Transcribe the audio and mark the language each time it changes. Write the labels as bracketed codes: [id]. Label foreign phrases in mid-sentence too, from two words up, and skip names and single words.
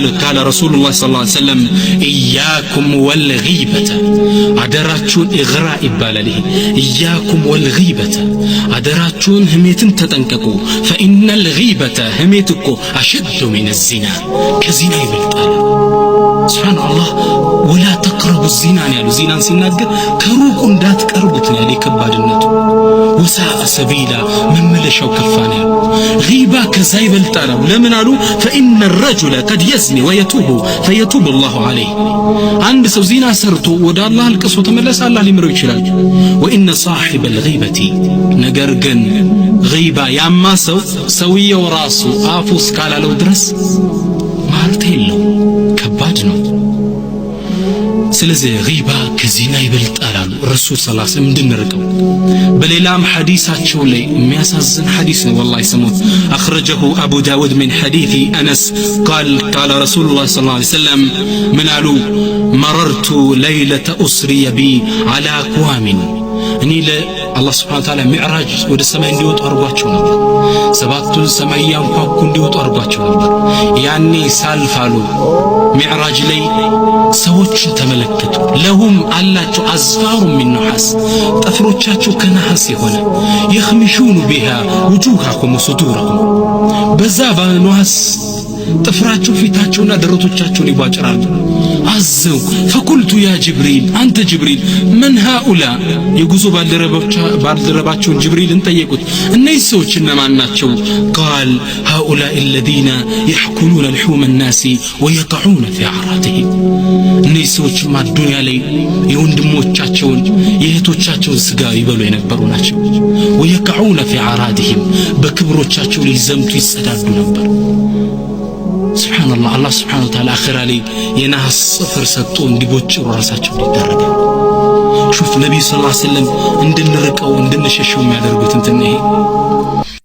[ar] قال رسول الله صلى الله عليه وسلم إياكم والغيبة [am] አደራችሁን ኢግራ ይባላል። ይሄ [ar] إياكم والغيبة [am] አደራችሁን ሐሜትን ተጠንቀቁ። [ar] فإن الغيبة [am] ሐሜት እኮ [ar] أشد من الزنا [am] ከዚና ይበልጣል። ሱብሃንአላህ [ar] ولا تقربوا الزنا [am] ያሉ ዚናን ሲናገር ከሩቁ እንዳትቀርቡት ነው ያለ ከባድነቱ። [ar] وساء سبيلا [am] መመለሻው ከፋነ። ጊባ ከዛ ይበልጣል። ለምን አሉ? ፈኢነ [ar] الرجل قد يزني ويتوب فيتوب الله عليه [am] አንድ ሰው ዚና ሰርቶ ወደ አላህ አልቅሶ ተመለሰ አላህ ሊምረው ይችላል። [ar] وإن صاحب الغيبة [am] ነገር ግን ጊባ ያማ ሰውየው ራሱ አፉ እስካላለው ድረስ ማለት የለው ከባድ ነው። ስለዚህ ጊባ ከዚና ይበልጣል አሉ [ar] رسول صلى الله عليه وسلم [am] እንድንርቀው። በሌላም ሐዲሳቸው ላይ የሚያሳዝን ሐዲስ ነው ወላሂ ሰሙት። አخرجه [ar] أبو داود من حديث أنس قال رسول الله صلى الله عليه وسلم من قالوا مررت ليلة أسري بي على أقوام [am] እኔ አላህ [ar] سبحانه وتعالى [am] ሚዕራጅ ወደ ሰማይ እንዲወጡ አድርጓቸው ነበር። ሰባቱን ሰማይ ያንኳኩ እንዲወጡ አድርጓቸው ነበር። ያኔ ሳልፋሉ ሚዕራጅ ላይ ሰዎችን ተመለከቱ። ለሁም አላቸው [ar] أظفار من نحاس [am] ጥፍሮቻቸው ከነሐስ የሆነ [ar] يخمشون بها وجوهكم وصدوركم [am] በዛ በነሐስ ጥፍራቸው ፊታቸውና ደረቶቻቸውን ይቧጭራሉ። አዘው [ar] فقلت يا جبريل [am] አንተ ጅብሪል [ar] من هؤلاء [am] የጉዞ ባልደረባቸውን ጅብሪልን ጠየቁት እነዚህ ሰዎች እነማን ናቸው? [ar] قال هؤلاء الذين يحكلون لحوم الناس ويقعون في أعراضهم [am] እነዚህ ሰዎችማ ዱንያ ላይ የወንድሞቻቸውን የእህቶቻቸውን ስጋ ይበሉ የነበሩ ናቸው። [ar] ويقعون في أعراضهم [am] በክብሮቻቸው ላይ ዘምቱ ይጸዳዱ ነበር። ሱብሃንአላህ አላህ [ar] سبحانه وتعالى [am] አኺራ ላይ የነሐስ ጽፍር ሰጥቶ እንዲቦጭሩ ራሳቸው ይደረጋል። ሹፍ ነብዩ [ar] صلى الله عليه وسلم [am] እንድንርቀው እንድንሸሸው የሚያደርጉት እንትን ይሄ